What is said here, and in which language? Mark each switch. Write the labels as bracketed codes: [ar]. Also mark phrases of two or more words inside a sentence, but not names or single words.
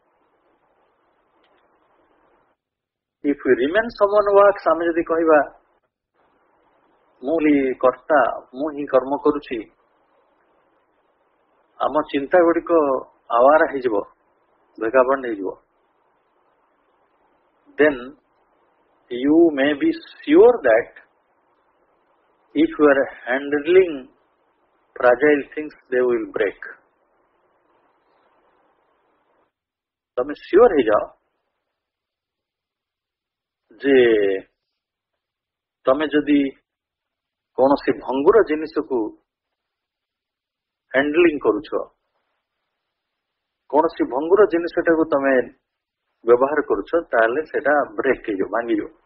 [en] if you remain someone works, [or] ଆମେ ଯଦି କହିବା ମୁଁ ହିଁ କର୍ତ୍ତା, ମୁଁ ହିଁ କର୍ମ କରୁଛି, ଆମ ଚିନ୍ତା ଗୁଡ଼ିକ ଆୱାର ହେଇଯିବ, ଭେଗାବଣ୍ଡ ହେଇଯିବ। [en] Then you may be sure that if you are handling fragile things, they will break. [or] ତମେ ସିଓର ହେଇଯାଅ ଯେ ତମେ ଯଦି କୌଣସି ଭଙ୍ଗୁର ଜିନିଷକୁ ହ୍ୟାଣ୍ଡଲିଂ କରୁଛ, କୌଣସି ଭଙ୍ଗୁର ଜିନିଷଟାକୁ ତମେ ବ୍ୟବହାର କରୁଛ, ତାହେଲେ ସେଟା ବ୍ରେକ୍ ହେଇଯିବ, ଭାଙ୍ଗିଯିବ।